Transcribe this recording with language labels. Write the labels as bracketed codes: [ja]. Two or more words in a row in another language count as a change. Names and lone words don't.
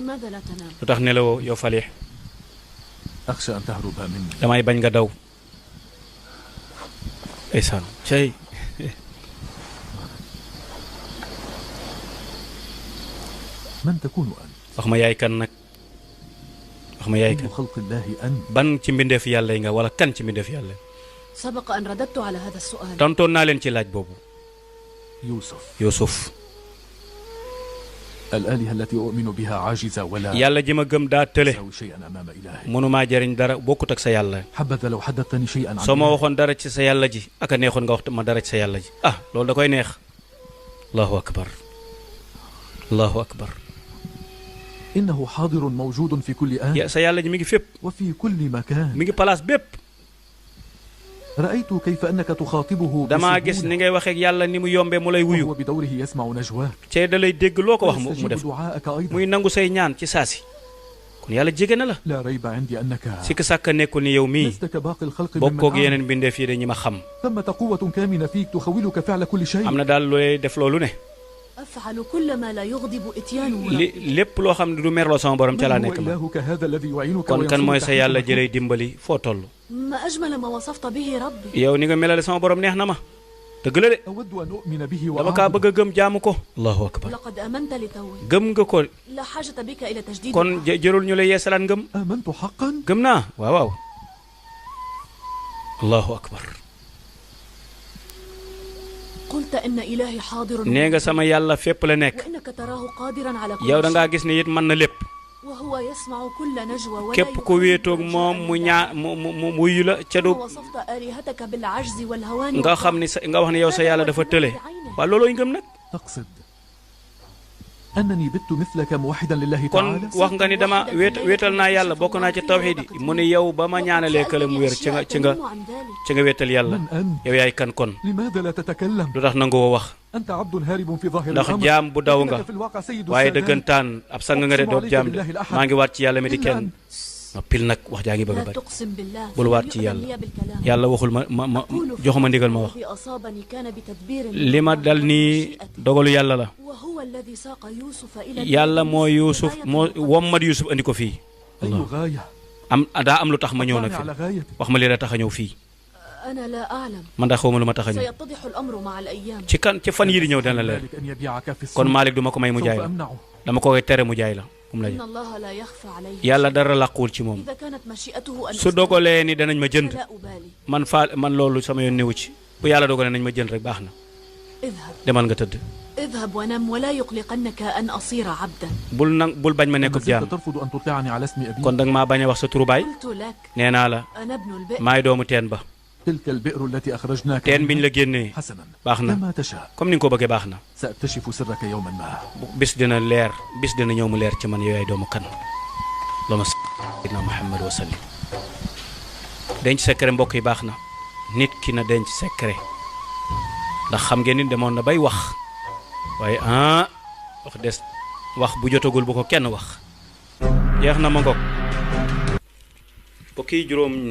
[ar] لماذا لا تنام؟ [wo] lu tax nelawoo yow Falih [ar] أخشى أن تهرب مني. [wo] damay bañ nga daw ndeysaan cey [ar] من تكون أنت؟ [wo] wax ma yaay kan nag wax ma yaay [ar] أي [wo] kan [ar] خلق الله أنت؟ [wo] ban ci mbindeef yàlla yi nga wala kan ci mbindeef yàlla yi [ar] سبق أن رددت على هذا السؤال. [wo] tontoon naa leen ci laaj boobu [ar] يوسف. [wo] Yuusuf [ar] الآلهة التي أؤمن بها عاجزة ولا [wo] yàlla ji ma gëm daa tële [ar] تساوي شيئا أمام إلهي. [wo] mënumaa jariñ dara bokkut ak sa yàlla [ar] حبذا لو حدثتني شيئا عن [wo] soo ma [ar] إلهي. [wo] waxoon dara ci sa yàlla ji aka neexoon nga wax ma dara ci sa yàlla ji ah loolu da koy neex [ar] الله أكبر الله أكبر إنه حاضر موجود في كل آن [wo] sa yàlla ji mi ngi fépp [ar] وفي كل مكان. [wo] mi ngi place bépp [ar] رأيت كيف أنك تخاطبه [wo] damaa gis ni [ar] بسهولة [wo] ngay waxee ak yàlla ni mu yombee mu lay wuyu [ar] وهو بدوره يسمع نجواك [wo] cee da lay dégg loo ko wax mu [ar] ويستجيب [wo] def [ar] دعاءك أيضا. [wo] muy nangu say ñaan ci saasi kon yàlla jege na la [ar] لا ريب عندي أنك [wo] sikk sàkk nekkul ni yow mii [ar] لست كباقي الخلق ممن [wo] bokkoog [ar] أعلم. [wo] yeneen mbindeef yi de ñi ma xam [ar] ثمة قوة كامنة فيك تخولك فعل كل شيء. [wo] am na daal looy def loolu ne [ar] أفعل كل ما لا يغضب إتيانه. [wo] li lépp loo xam ne du merloo sama borom ca laa [ar] من هو [wo] nekk ma [ar] إلهك هذا الذي يعينك [wo] kon kan mooy [ar] وينصرك [wo] sa yàlla [ar] حيث [wo] jëlay dimbali foo toll [ar] ما أجمل ما وصفت به ربي. [wo] yow ni nga melale sama borom neex na ma dëgg la de [ar] أود أن أؤمن به [wo] dama kaa bëgg [ar] وأعبده. [wo] a gëm jaamu ko [ar] الله أكبر لقد آمنت لتوي. [wo] gëm nga ko [ar] لا حاجة بك إلى تجديد. [wo] kon jërul ñu la yeesalaat ngëm [ar] آمنت حقا. [wo] gëm naa waaw waaw [ar] الله أكبر قلت إن إلهي حاضر. [wo] nee nga sama yàlla fépp la nekk [ar] وإنك تراه قادرا على كل [wo] yow da ngaa [ar] شيء. [wo] gis ne it mën na lépp [ar] وهو يسمع كل نجوى ولا [wo] képp ku wéetoog moom mu ñaa mu wuyu la ca du [ar] ثم وصفت آلهتك بالعجز والهوان [wo] nga xam ni sa nga wax ne yow sa yàlla dafa tële waaw loolooy ngëm nag [ar] تقصد أنني بت مثلك موحدا لله [wo] kon [ar] تعالى. [wo] wax nga ni dama wéetal naa yàlla bokk naa ci tawxiid yi mu ne yow ba ma ñaanalee kële mu wér ci nga wéetal yàlla [ar] من أنت؟ [wo] yow yaay kan kon [ar] لماذا لا تتكلم؟ [wo] lu tax nangoo wax [ar] أنت عبد هارب في ظاهر [wo] ndax [ar] الأمر. [wo] jaam bu daw nga [ar] لكنك في الواقع سيد [wo] waaye [ar] السادات. [wo] dëggantaan ab sang nga de doob jaam de maa ngi waat ci yàlla mi di [ar] إلا [wo] kenn [ar] أن [wo] noppil nag wax jaa ngi bëgg a [ar] لا [wo] bari [ar] تقسم بالله. [wo] bul waat ci [ar] فلم [wo] yàlla [ar] يؤذن لي بالكلام. [wo] yàlla waxul ma [ar] أقول [wo] joxuma ndigal ma wax [ar] الذي أصابني كان بتدبير [wo] li ma dal nii dogalu yàlla la [ar] وهو الذي ساق يوسف إلى [wo] yàlla moo Yuusuf moo wommat Yuusuf andi ko fii [ar] أي غاية؟ [wo] am daa am lu tax ma ñëw nag [ar] أطلعني [wo] fi [ar] على غاية. [wo] wax ma li la tax a ñëw fii [ar] أنا لا أعلم. [wo] man daa xawma lu ma tax a ñëw [ar] سيتضح الأمر مع الأيام. [wo] ci fan yii di ñëw dana leer [ar] ذلك أن يبيعك في السوق. [wo] kon Malick du ma ko may mu jaay [ar] سوف [wo] la [ar] أمنعه. [wo] dama ko koy tere mu jaay la mu la [ar] إن الله لا يخفى عليه. [wo] yàlla dara làquwul ci moom [ar] إذا كانت مشيئته أن [wo] su dogalee ni danañ ma jënd [ar] لا أبالي. [wo] man loolu sama yoon newu ci bu yàlla dogalee nañ ma jënd rek baax na [ar] اذهب [wo] demal nga tëdd [ar] اذهب ونم ولا يقلقنك أن أصير عبدا. [wo] bul bañ ma [ar] ما [wo] nekkub [ar] زلت [wo] jaam [ar] ترفض أن تطلعني على اسم أبي. [wo] kon danga maa bañ a wax sa turu baay [ar] قلت لك [wo] nee naa la [ar] أنا ابن البئر. [wo] maay doomu teen ba [ar] تلك البئر التي أخرجناك [wo] teen biñ [ar] منها. [wo] la génnee [ar] حسنا [wo] baax na [ar] كما تشاء. [wo] comme ni nga ko bëggee baax na [ar] سأكتشف سرك يوما ما. [wo] bis dina leer bis dina ñëw mu leer ci man yow yaay doomu kan lama [ar] سيدنا محمد وسلم [wo] denc secret mbokk yi baax na nit ki na denc secret ndax xam ngeen ni demoon na bay wax waaye wax des wax bu jotagul bu ko kenn wax jeex na ma ngoog mbokk yi juróom